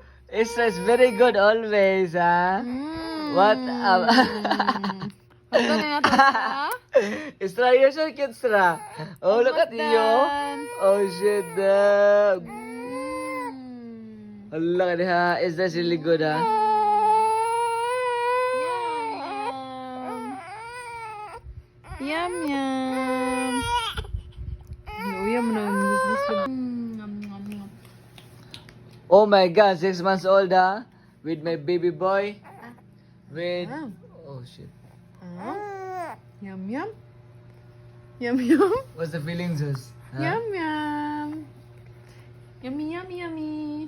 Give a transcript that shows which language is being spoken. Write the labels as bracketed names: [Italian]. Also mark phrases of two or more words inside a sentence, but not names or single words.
[English] Israel is very good always, huh? What? [Filipino] Hanggang na natin sa... [English] Isra, you're so cute, Isra. Oh, look at you. Oh, shit. Look at her. Is that really good, huh? Yum, yum. Yum, Oh my God, 6 months old, huh? With my baby boy. With... Oh, shit. Yum, yum. Yum, yum. What's the feelings, Zeus? Huh? Yum, yum. Yummy, yummy, yummy.